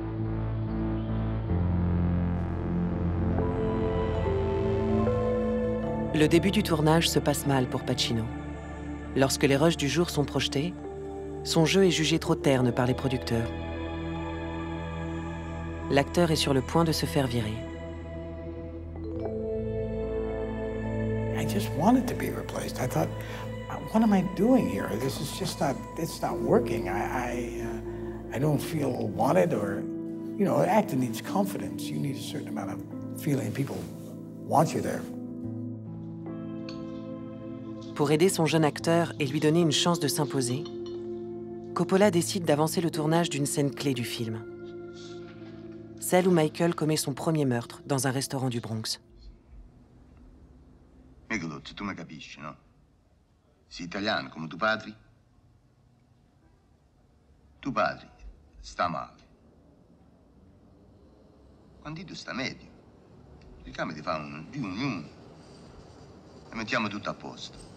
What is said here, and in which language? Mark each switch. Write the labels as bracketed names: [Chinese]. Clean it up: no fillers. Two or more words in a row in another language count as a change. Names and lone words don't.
[French] Le début du tournage se passe mal pour Pacino. Lorsque les rushs du jour sont projetés, son jeu est jugé trop terne par les producteurs. L'acteur est sur le point de se faire virer. [English] I just wanted to be replaced. I thought, what am I doing here? This is just not, it's not working. I don't feel wanted or, acting needs confidence. You need a certain amount of feeling. People want you there. [French] Pour aider son jeune acteur et lui donner une chance de s'imposer, Coppola décide d'avancer le tournage d'une scène clé du film. Celle où Michael commet son premier meurtre dans un restaurant du Bronx. [Italian] Michelozzi, tu mi capisci, no? Sei italiano come tuo padre? Tuo padre sta male. Quando tu sta meglio, cerchiamo di fare un riunione e mettiamo tutto a posto.